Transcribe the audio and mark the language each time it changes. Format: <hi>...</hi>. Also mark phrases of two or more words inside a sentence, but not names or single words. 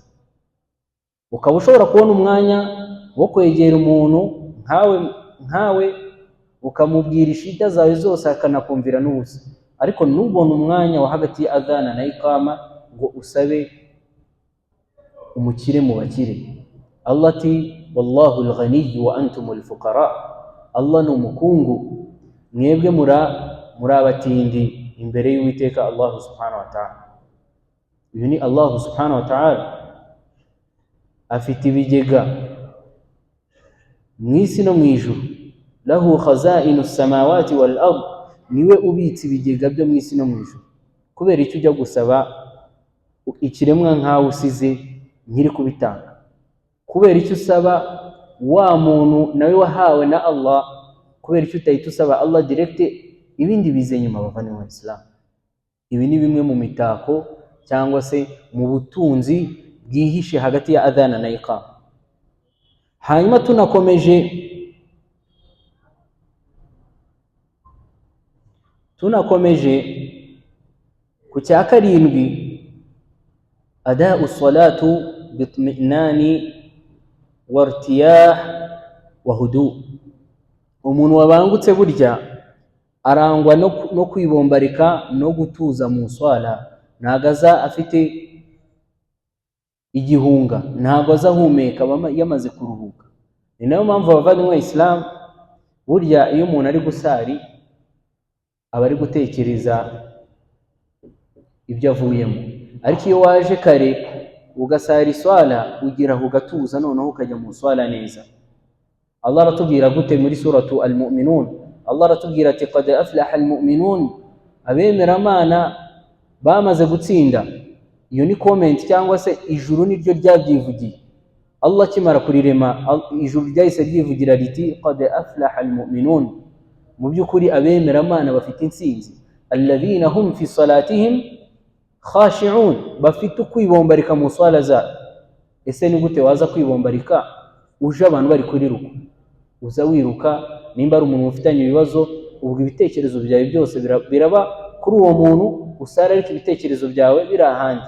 <rw>Ukaba ushobora kubona umwanya wo kwegera umuntu nkawe ukamubwira ishida zawe zose akanakumvira n'ubusa, ariko nubona umwanya wa hagati ya adhana na ikama ngo usabe umukire mu bakire. Allah ati</rw> <ar>والله الغني وأنتم الفقراء,</ar> <rw>Allah ni umukungu, mwebwe muri abatindi imbere y'Uwiteka Allah</rw> <ar>سبحانه وتعالى.</ar> <rw>Uyu ni Allah</rw> <ar>سبحانه وتعالى,</ar> <rw>afite ibigega mu isi no mu ijuru.</rw> <ar>له خزائن السماوات والأرض,</ar> <rw>niwe ubitse ibigega byo mu isi no mu ijuru. Kubera icyo ujya gusaba ikiremwa nkawe usize nkiri kubitanga? Kubera icyo usaba wa muntu nawe wahawe na Allah? Kubera icyo utahita usaba Allah direct, ibindi bize nyuma bavandimwe Islam? Ibi ni bimwe mu mitako cyangwa se mu butunzi bwihishe hagati ya adhana na iqama. Hanyuma tunakomeje ku cya karindwi,</rw> <ar>أداء الصلاة بطمأنينة وروية وهدوء.</ar> <rw>Umuntu wabangutse burya arangwa no kwibombarika no gutuza mu swala, ntago aza afite igihunga, ntago aza ahumeka yamaze kuruhuka. Ni nayo mpamvu abavandimwe Islam, burya iyo umuntu ari gusari aba ari gutekereza ibyo avuyemo, ariko iyo waje kare ugasara iswala ugira ugatuza, noneho ukajya mu swala neza. Allah aratubwira gute muri</rw> <ar>سورة المؤمنون?</ar> <rw>Allah aratubwira ati</rw> <ar>قد أفلح المؤمنون,</ar> <rw>abemera Imana bamaze gutsinda. Iyo ni comment cyangwa se ijuru niryo ryabyivugiye. Allah kimara kurirema, ijuru ryahise ryivugira riti</rw> <ar>قد أفلح المؤمنون.</ar> <rw>Mu by'ukuri abemera Imana bafite intsinzi.</rw> <ar>الذين هم في صلاتهم خاشعون,</ar> <rw>bafite kwibombarika mu swala zabo. Ese ni gute waza kwibombarika uje abantu bari kuri ruku? Uza wiruka, nimba ari umuntu ufitanye ibibazo, ubwo ibitekerezo byawe byose biraba kuri uwo muntu usara, ariko ibitekerezo byawe biri ahandi.</rw>